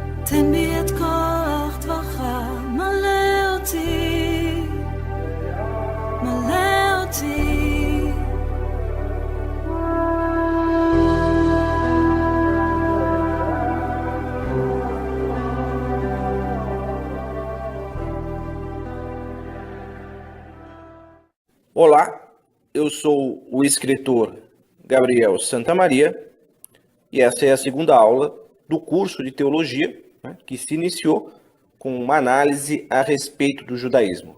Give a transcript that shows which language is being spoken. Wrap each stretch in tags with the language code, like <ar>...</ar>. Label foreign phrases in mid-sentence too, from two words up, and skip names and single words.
<he>תן בי את כוח דברך, מלא אותי, מלא אותי.</he> <pt>Olá, eu sou o escritor Gabriel Santamaria e essa é a segunda aula do curso de teologia, que se iniciou com uma análise a respeito do judaísmo.</pt>